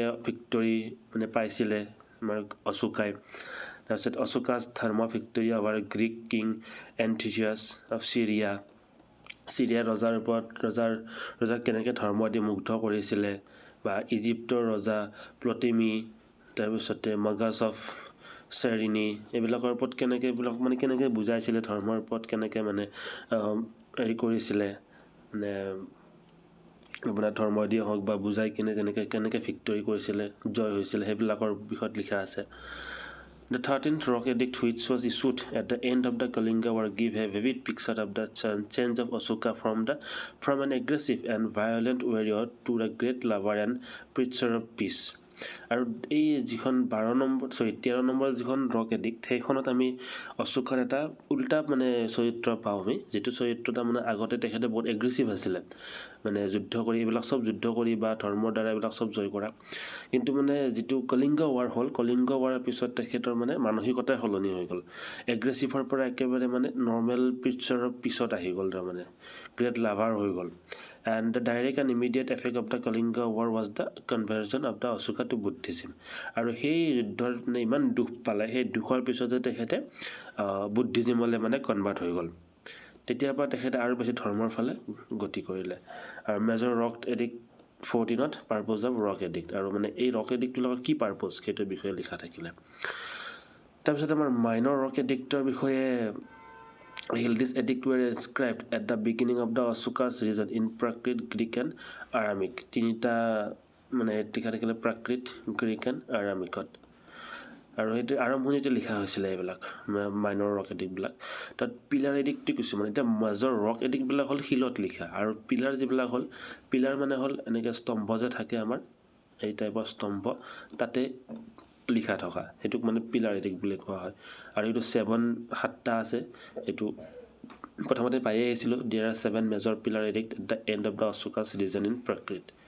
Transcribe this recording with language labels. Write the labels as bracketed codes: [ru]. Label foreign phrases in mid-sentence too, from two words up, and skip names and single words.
[as] ভিক্টৰী মানে পাইছিলে আমাৰ অশোকাই তাৰপিছত অশোকাছ ধৰ্ম [en] victory over Greek king [as] এন্থিচিয়াছ অফ চিৰিয়া ৰজাৰ ওপৰত ৰজাক কেনেকৈ ধৰ্ম দি মুগ্ধ কৰিছিলে বা ইজিপ্তৰ ৰজা প্লটেমি তাৰপিছতে মগাছ অফ চেৰিনি এইবিলাকৰ ওপৰত কেনেকৈ বুজাইছিলে ধৰ্মৰ ওপৰত কেনেকৈ মানে হেৰি কৰিছিলে মানে আপোনাৰ ধৰ্ম দিয়ে হওক বা বুজাই কিনে কেনেকৈ ভিক্টৰী কৰিছিলে জয় হৈছিলে সেইবিলাকৰ বিষয়ত লিখা আছে [en] The 13th rock edict which was issued at the end of the Kalinga war give a vivid picture of the change of Ashoka from an aggressive and violent warrior to a great lover and preacher of peace. [as] আৰু এই যিখন 13 নম্বৰ যিখন [en] rock edict [as] সেইখনত আমি অশোকাৰ এটা উল্টা মানে চৰিত্ৰ পাওঁ আমি যিটো চৰিত্ৰ তাৰমানে আগতে তেখেতে বহুত এগ্ৰেছিভ আছিলে মানে যুদ্ধ কৰি এইবিলাক চব যুদ্ধ কৰি বা ধৰ্মৰ দ্বাৰা এইবিলাক চব জয় কৰা কিন্তু মানে যিটো কলিংগ ৱাৰ হ'ল কলিংগ ৱাৰৰ পিছত তেখেতৰ মানে মানসিকতাই সলনি হৈ গ'ল এগ্ৰেছিভৰ পৰা একেবাৰে মানে [en] normal pictureৰ [as] পিছত আহি গ'ল তাৰমানে [en] great lover [as] হৈ গ'ল [en] and the direct and immediate effect of the Kalinga war was the conversion of the Ashoka to Buddhism আৰু [as] সেই যুদ্ধৰ ইমান দুখ পালে সেই দুখৰ পিছতে তেখেতে বুদ্ধিজিমলৈ মানে কনভাৰ্ট হৈ গ'ল তেতিয়াৰ পৰা তেখেতে আৰু বেছি ধৰ্মৰ ফালে গতি কৰিলে আৰু [en] major rock edict [as] 14ত [en] purpose of rock edict [as] আৰু মানে এই [en] rock edictবিলাকৰ [as] কি পাৰ্পজ সেইটোৰ বিষয়ে লিখা থাকিলে তাৰপিছত আমাৰ [en] minor rock edictৰ [as] বিষয়ে [en] This edict were inscribed at the beginning of the Ashoka's region in Prakrit, Greek and Aramaic. [as] তিনিটা মানে লিখা থাকিলে [en] Prakrit Greek and Aramaicত [as] আৰু সেইটো আৰম্ভণিতে লিখা হৈছিলে এইবিলাক [en] minor rock edictবিলাক [as] তাত পিলাৰ এডিক্টটো কিছুমান এতিয়া [en] major rock edictবিলাক [as] হ'ল শিলত লিখা আৰু পিলাৰ যিবিলাক হ'ল পিলাৰ মানে হ'ল এনেকৈ স্তম্ভ যে থাকে আমাৰ এই টাইপৰ স্তম্ভ তাতে লিখা থকা সেইটোক মানে [en] pillar edict [as] বুলি কোৱা হয় আৰু এইটো 7টা আছে এইটো প্ৰথমতে পায়ে আহিছিলোঁ [en] there are 7 major pillar edict at the end of the Ashoka's region in Prakrit